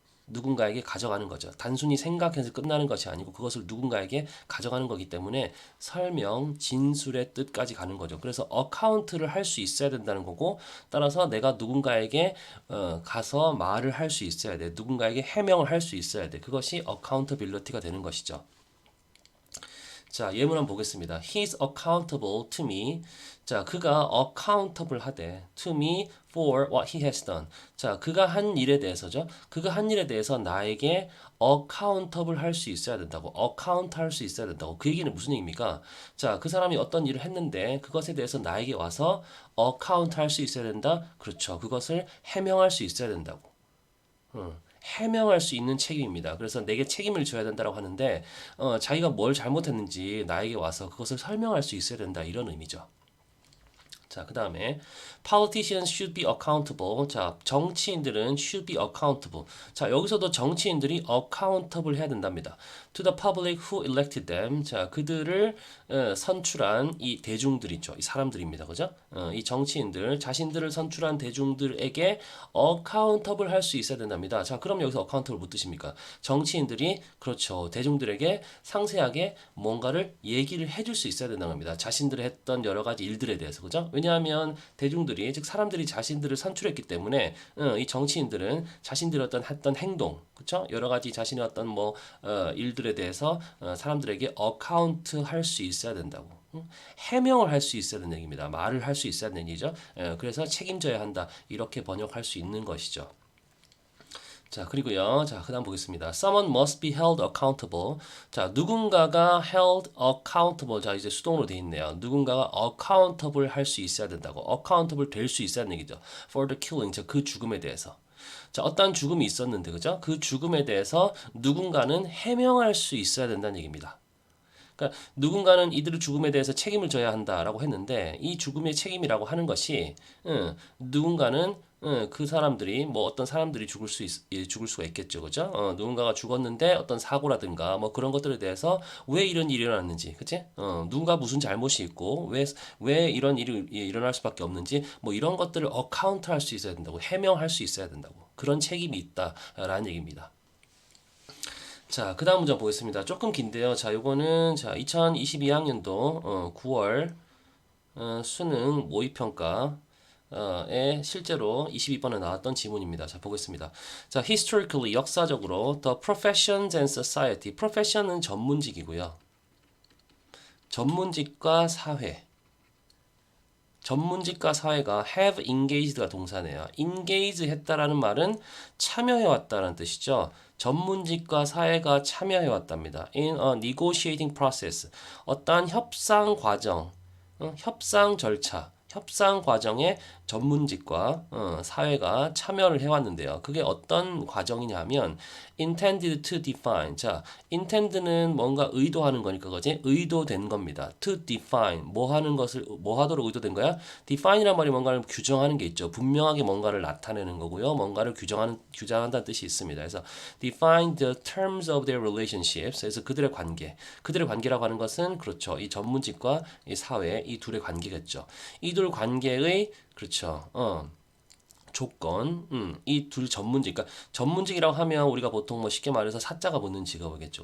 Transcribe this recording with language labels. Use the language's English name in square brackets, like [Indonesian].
[Korean] 누군가에게 가져가는 거죠. 단순히 생각해서 끝나는 것이 아니고 그것을 누군가에게 가져가는 거기 때문에 설명, 진술의 뜻까지 가는 거죠. 그래서 어카운트를 할 수 있어야 된다는 거고 따라서 내가 누군가에게 가서 말을 할 수 있어야 돼. 누군가에게 해명을 할 수 있어야 돼. 그것이 accountability가 되는 것이죠. 자, 예문 한번 보겠습니다. [English] He's accountable to me. [Korean] 자, 그가 accountable 하되 [English] to me for what he has done. [Korean] 자, 그가 한 일에 대해서죠. 그가 한 일에 대해서 나에게 accountable 할 수 있어야 된다고. account 할 수 있어야 된다고. 그 얘기는 무슨 얘기입니까? 자, 그 사람이 어떤 일을 했는데 그것에 대해서 나에게 와서 account 할 수 있어야 된다. 그렇죠. 그것을 해명할 수 있어야 된다고. 해명할 수 있는 책임입니다. 그래서 내게 책임을 져야 된다고 하는데 자기가 뭘 잘못했는지 나에게 와서 그것을 설명할 수 있어야 된다 이런 의미죠. 자, 그 다음에 [English] politicians should be accountable. [Korean] 자, 정치인들은 [English] should be accountable. [Korean] 자, 여기서도 정치인들이 accountable 해야 된답니다. [English] To the public who elected them. [Korean] 자, 그들을 선출한 이 대중들이죠. 이 사람들입니다. 그죠? 이 정치인들, 자신들을 선출한 대중들에게 accountable 할 수 있어야 된답니다. 자, 그럼 여기서 accountable 무슨 뜻입니까? 정치인들이 그렇죠. 대중들에게 상세하게 뭔가를 얘기를 해줄 수 있어야 된다는 겁니다. 자신들이 했던 여러 가지 일들에 대해서. 그죠? 왜냐하면 대중들이 즉 사람들이 자신들을 선출했기 때문에 이 정치인들은 자신들이 했던 행동, 그렇죠? 여러 가지 자신의 어떤 뭐 일들에 대해서 사람들에게 어카운트 할 수 있어야 된다고. 해명을 할 수 있어야 되는 얘기입니다. 말을 할 수 있어야 되는 얘기죠. 그래서 책임져야 한다. 이렇게 번역할 수 있는 것이죠. 자, 그리고요. 자, 그다음 보겠습니다. [English] Someone must be held accountable. [Korean] 자, 누군가가 [English] held accountable. [Korean] 자, 이제 수동으로 돼 있네요. 누군가가 accountable 할 수 있어야 된다고. accountable 될 수 있어야 하는 얘기죠. [English] For the killing. [Korean] 자, 그 죽음에 대해서. 자, 어떠한 죽음이 있었는데, 그죠? 그 죽음에 대해서 누군가는 해명할 수 있어야 된다는 얘기입니다. 그러니까 누군가는 이들의 죽음에 대해서 책임을 져야 한다라고 했는데 이 죽음의 책임이라고 하는 것이 누군가는 그 사람들이 뭐 어떤 사람들이 죽을 수가 있겠죠, 그죠? 누군가가 죽었는데 어떤 사고라든가 뭐 그런 것들에 대해서 왜 이런 일이 일어났는지, 그치? 누군가 무슨 잘못이 있고 왜 이런 일이 일어날 수밖에 없는지 뭐 이런 것들을 어카운트 할 수 있어야 된다고, 해명할 수 있어야 된다고, 그런 책임이 있다라는 얘기입니다. 자, 그 다음 문제 보겠습니다. 조금 긴데요. 자, 요거는 자 2022학년도 9월 수능 모의평가 에 실제로 22번에 나왔던 지문입니다. 자, 보겠습니다. 자, historically 역사적으로 [English] the professions and society. [Korean] profession은 전문직이고요. 전문직과 사회. 전문직과 사회가 [English] have engaged [Korean] 가 동사네요. engage 했다라는 말은 참여해 왔다는 뜻이죠. 전문직과 사회가 참여해 왔답니다. [English] in a negotiating process. [Korean] 어떠한 협상 과정, 협상 절차, 협상 과정에 전문직과 사회가 참여를 해왔는데요. 그게 어떤 과정이냐면 [English] intended to define. [Korean] 자, intend는 뭔가 의도하는 거니까 그지? 의도된 겁니다. [English] to define. [Korean] 뭐 하는 것을 뭐 하도록 의도된 거야? define이란 말이 뭔가를 규정하는 게 있죠. 분명하게 뭔가를 나타내는 거고요. 뭔가를 규정한다는 뜻이 있습니다. 그래서 [English] define the terms of their relationships. [Korean] 그래서 그들의 관계라고 하는 것은 그렇죠. 이 전문직과 이 사회 이 둘의 관계겠죠. 이 둘 관계의 그렇죠. 조건, 이 둘 전문직, 그러니까 전문직이라고 하면 우리가 보통 뭐 쉽게 말해서 사자가 붙는 직업이겠죠.